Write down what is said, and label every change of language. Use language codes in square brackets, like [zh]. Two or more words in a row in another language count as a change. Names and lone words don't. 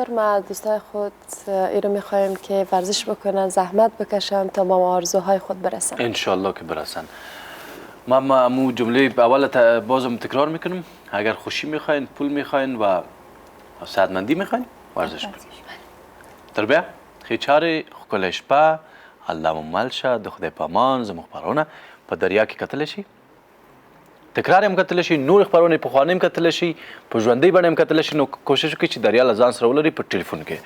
[fa] ما دوستای خود ایرو میخوایم که ورزش بکنن، زحمت بکشن تا ما آرزوهای خود برسن. [ar] ان شاء الله [fa] که برسن. ما مو جمله اول بازم تکرار میکنم. اگر خوشی میخواین، پول میخواین و سعادتمندی میخواین، ورزش کنید. [ps] تربیه خیچاره خکلش په الله ممل شه د خدای په امان زموږ خپرونه په دریا کې کتلی شي، تکرار هم کتلی شي، نور خپرونې پخوانۍ هم کتلی شي، په ژوندۍ بڼه هم کتلی شي. نو کوشش وکړئ چې دریا له ځان سره ولرئ په ټلیفون کې.